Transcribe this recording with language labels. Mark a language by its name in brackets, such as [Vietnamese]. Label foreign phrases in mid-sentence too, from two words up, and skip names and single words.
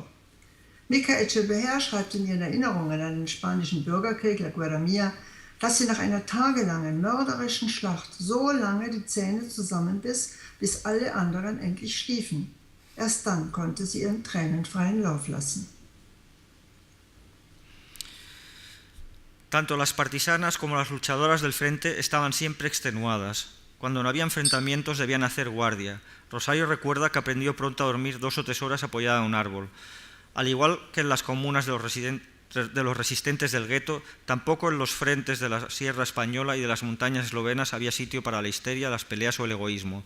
[German] Mica Echeverría schreibt in ihren Erinnerungen an den spanischen Bürgerkrieg, La Guerra Mía, dass sie nach einer tagelangen mörderischen Schlacht so lange die Zähne zusammenbiss, bis alle anderen endlich schliefen. Erst dann konnte sie ihren Tränen freien Lauf lassen. [Spanish] Tanto las partisanas como las luchadoras del frente estaban siempre extenuadas. Cuando no había enfrentamientos debían hacer guardia. Rosario recuerda que aprendió pronto a dormir 2 o 3 horas apoyada en un árbol. Al igual que en las comunas de los resistentes del gueto, tampoco en los frentes de la Sierra Española y de las montañas eslovenas había sitio para la histeria, las peleas o el egoísmo.